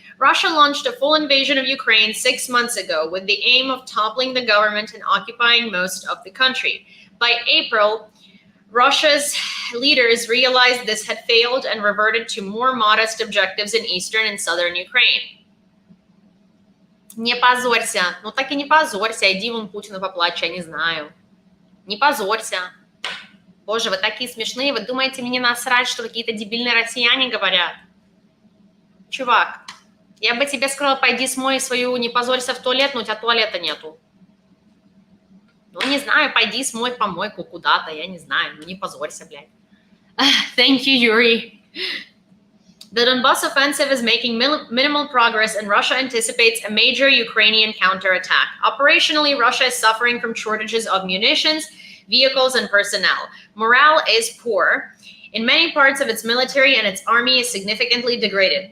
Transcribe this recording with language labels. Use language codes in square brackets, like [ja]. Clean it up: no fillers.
[en] Russia launched a full invasion of Ukraine 6 months ago with the aim of toppling the government and occupying most of the country. By April, Russia's leaders realized this had failed and reverted to more modest objectives in eastern and southern Ukraine. [ru] Не позорься. Ну так и не позорься. Иди вон Путину поплачь, я не знаю. Не позорься. Боже, вы такие смешные. Вы думаете, мне насрать, что какие-то дебильные россияне говорят? Чувак, я бы тебе сказала, пойди смой свою «не позорься» в туалет, но у тебя туалета нету. Ну, не знаю, пойди смой помойку куда-то, я не знаю, ну не позорься, блядь. [en] Thank you, Yuri. The Donbass offensive is making minimal progress, and Russia anticipates a major Ukrainian counterattack. Operationally, Russia is suffering from shortages of munitions, vehicles, and personnel. Morale is poor. In many parts of its military and its army is significantly degraded.